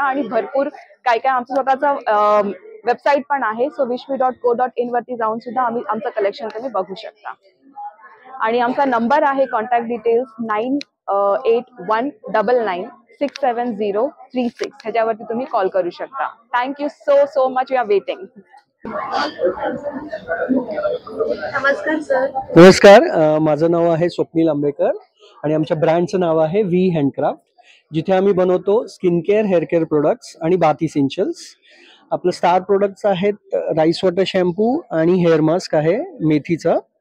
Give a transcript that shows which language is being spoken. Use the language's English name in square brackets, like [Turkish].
[Marathi] आणि भरपूर काय आमचं स्वतःचं वेबसाईट पण आहे. सो wishmi.co.in वरती जाऊन सुद्धा आमचं कलेक्शन तुम्ही बघू शकता. आणि आमचा नंबर आहे कॉन्टॅक्ट डिटेल्स 9819967036. ह्याच्यावरती तुम्ही कॉल करू शकता. [English] Thank you so much. We are waiting. [Marathi] नमस्कार सर. नमस्कार, माझं नाव आहे स्वप्नील आंबेकर आणि आमच्या ब्रँडचं नाव आहे व्ही हँडक्राफ्ट, जिथे आम्ही बनवतो skin care, hair care products आणि बाथ इसेन्शियल्स. आपलं स्टार प्रोडक्ट्स आहेत राईस वॉटर शॅम्पू आणि हेअर मास्क आहे मेथीचा.